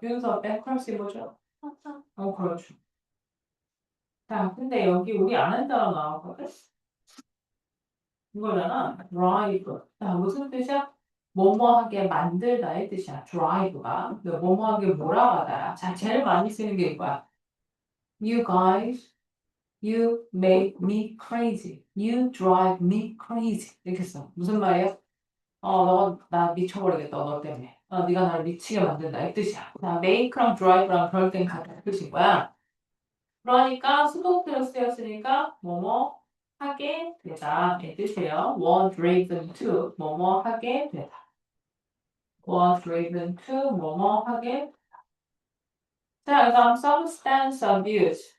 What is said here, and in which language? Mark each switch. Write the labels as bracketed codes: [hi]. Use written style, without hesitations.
[ko] 윤서 bankruptcy 뭐죠? 그렇죠. 자, 근데 여기 우리 안 한다고 나왔거든? 이거잖아. drive. 자, 무슨 뜻이야? 뭐뭐하게 만들다의 뜻이야. drive가. 뭐뭐하게 몰아가다야. 자, 제일 많이 쓰는 게 이거야. [en] You guys, you make me crazy. You drive me crazy. [ko] 이렇게 써. 무슨 말이야? 너, 나 미쳐버리겠다, 너 때문에. 네가 나를 미치게 만든다. 이 뜻이야. 자, make랑 drive랑 그럴 땐 같은 뜻인 거야. 그러니까 수동태로 쓰였으니까 뭐뭐 하게 되다. 이 뜻이에요. was driven to 뭐뭐 하게 되다. was driven to 뭐뭐 하게. 자, 그다음 substance abuse.